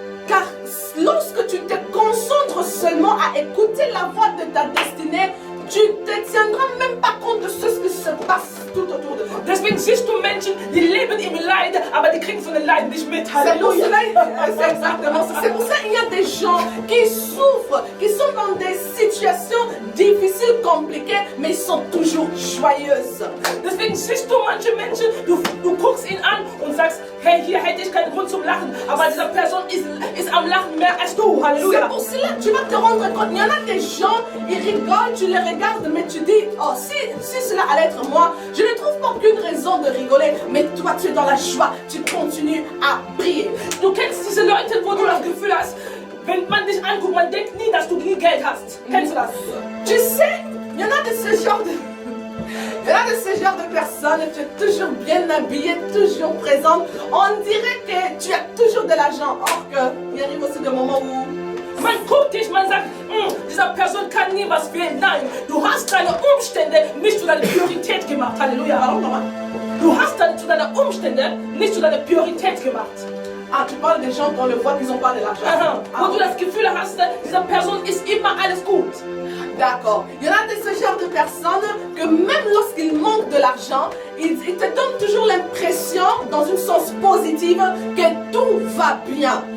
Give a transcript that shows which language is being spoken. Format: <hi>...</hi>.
<fr>Car lorsque tu te concentres seulement à écouter la voix de ta destinée, tu ne te tiendras même pas compte de ce qui se passe tout autour de toi.</fr> <de>Deswegen siehst du Menschen, die leben im Leid, aber die kriegen von den Leiden nicht mit.</de> <fr>C'est pour Halleluja. cela, c'est exactement ça. C'est pour ça qu'il y a des gens qui souffrent, qui sont dans des situations difficiles, compliquées, mais ils sont toujours joyeuses.</fr> <de>Deswegen siehst du manche Menschen, du guckst ihn an und sagst, hey, hier hätte ich keinen Grund zum Lachen, aber diese Person ist am Lachen mehr als du.</de> <fr>C'est Halleluja. pour cela que tu vas te rendre compte. Il y en a des gens, ils rigolent, tu les regardes, mais tu dis, oh, si cela allait être moi, je ne trouve pas aucune raison de rigoler, mais toi, tu es dans la joie, tu continues à briller.</fr> <de>Du kennst diese Leute, wo du das Gefühl hast, wenn man dich anguckt, man denkt nie, dass du nie Geld hast. Kennst du das?</de> <fr>Tu sais, il y en a de ce genre de personnes, tu es toujours bien habillée, toujours présente. On dirait que tu as toujours de l'argent. Or qu'il arrive aussi des moments où</fr> <de>Man guckt dich, man sagt, dieser Person kann nie was wählen. Nein, du hast deine Umstände nicht zu deiner Priorität gemacht. Halleluja.</de> <fr>Pardon, maman?</fr> <de>Du hast zu deiner Umstände nicht zu deiner Priorität gemacht.</de> <fr>Ah, tu parles des gens qu'on le voit qu'ils n'ont pas de l'argent. Aha. Ah,</fr> <de>Wo du das Gefühl hast, dieser Person ist immer alles gut.</de> <fr>d'accord. Il y en a de ce genre de personnes que même lorsqu'ils manquent de l'argent, ils te donnent toujours l'impression, dans une sens positive, que tout va bien.</fr>